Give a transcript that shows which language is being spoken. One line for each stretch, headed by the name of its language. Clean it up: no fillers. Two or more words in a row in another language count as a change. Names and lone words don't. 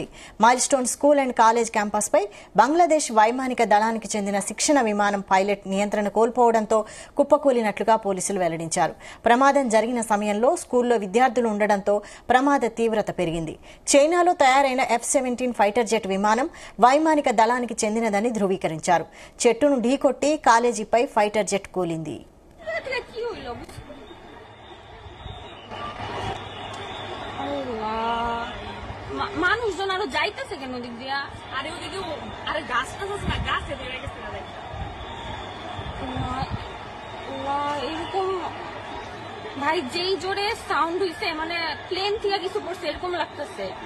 Telugu: మైల్ స్టోన్ స్కూల్ అండ్ కాలేజ్ క్యాంపస్పై బంగ్లాదేశ్ వైమానిక దళానికి చెందిన శిక్షణ విమానం పైలట్ నియంత్రణ కోల్పోవడంతో కుప్పకూలినట్లుగా పోలీసులు వెల్లడించారు. ప్రమాదం జరిగిన సమయంలో స్కూల్లో విద్యార్థులు ఉండడంతో ప్రమాద తీవ్రత పెరిగింది. చైనాలో తయారైన F-17
English: fighter jet
Telugu: విమానం వైమానిక దళానికి చెందినదని ధృవీకరించారు. చెట్టును ఢీకొట్టి కాలేజీ పై
English: fighter jet
Telugu: కూలింది.
Bangla: মানুষজন আরো যাইতেছে কেন দিক দিয়া? আরে ওদিকে আরে গাছটা আছে না, গাছে বেড়ে গেছে না। এরকম ভাই যেই জোরে সাউন্ড হইছে মানে প্লেন থেকে কিছু পড়ছে এরকম লাগতেছে।